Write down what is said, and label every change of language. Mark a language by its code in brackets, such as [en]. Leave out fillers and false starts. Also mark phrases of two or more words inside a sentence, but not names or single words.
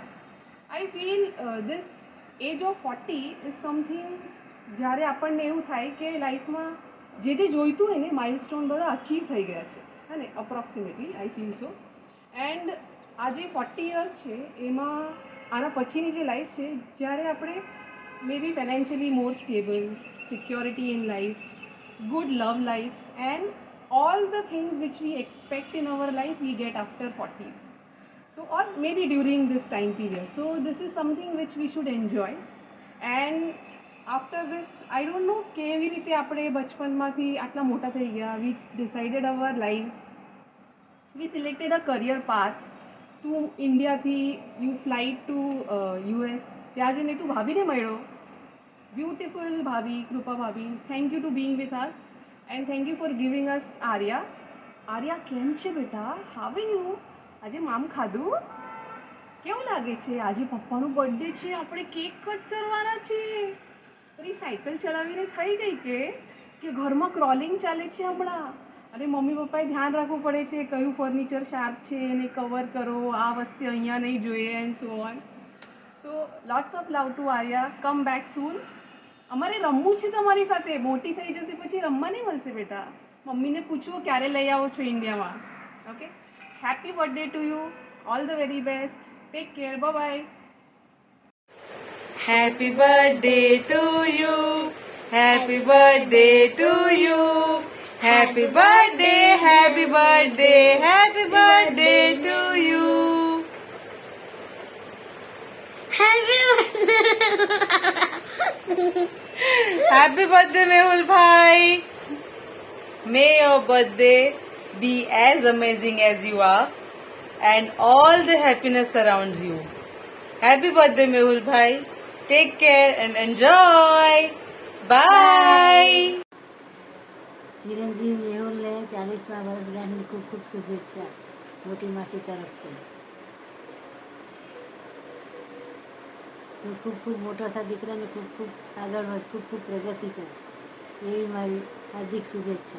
[en] I feel this age of 40 is something [gu] જ્યારે આપણને એવું થાય કે લાઈફમાં જે જોઈતું હોય ને માઇલસ્ટોન બધા અચીવ થઈ ગયા છે, હા ને, [en] approximately I feel so. એન્ડ [gu] આ જે 40 યર્સ છે એમાં આના પછીની જે લાઈફ છે, જ્યારે આપણે [en] may be financially more stable, security in life, good love life and all the things which we expect in our life we get after 40s, so or maybe during this time period. So this is something which we should enjoy. And after this I don't know [gu] કેવી રીતે આપણે બચપનમાંથી આટલા મોટા થઈ ગયા. [en] We decided our lives, we selected a career path. [gu] તું ઇન્ડિયાથી [en] you fly to US, [gu] ત્યાં જઈને તું ભાભીને મળ્યો, બ્યુટિફુલ ભાભી, કૃપા ભાભી. [en] thank you to being with us. And thank you for giving us Arya. Arya, [gu] કેમ છે બેટા? [en] how are you? [gu] આજે મામ ખાધું? કેવું લાગે છે? આજે પપ્પાનો બર્થડે છે, આપણે કેક કટ કરવાના છે. તારી સાયકલ ચલાવીને થઈ ગઈ કે ઘરમાં ક્રોલિંગ ચાલે છે હમણાં? અરે મમ્મી પપ્પાએ ધ્યાન રાખવું પડે છે, કયું ફર્નિચર શાર્પ છે એને કવર કરો, આ વસ્તુ અહીંયા નહીં જોઈએ [en] and so on. so lots of love to Arya. Come back soon. [gu] અમારે રમવું છે તમારી સાથે. મોટી થઈ જશે પછી રમવા નહીં મળશે બેટા. મમ્મીને પૂછવું ક્યારે લઈ આવો છો ઇન્ડિયામાં. [en] okay, happy birthday to you. All the very best. Take care. Bye. Happy birthday to you. Happy birthday to you. Happy birthday, happy birthday, happy birthday to you. Happy birthday, Mehul bhai. May your birthday be as amazing as you are and all the happiness surrounds you. Happy birthday, Mehul bhai. Take care and enjoy. Bye. [gu] ચિરંજીવ મેહુલને 40મા વર્ષગાંઠની ખૂબ ખૂબ શુભેચ્છા મોટી માસી તરફથી. તું ખૂબ ખૂબ મોટો થા દીકરાને ખૂબ ખૂબ આગળ વધ, ખૂબ ખૂબ પ્રગતિ કર એવી મારી હાર્દિક શુભેચ્છા.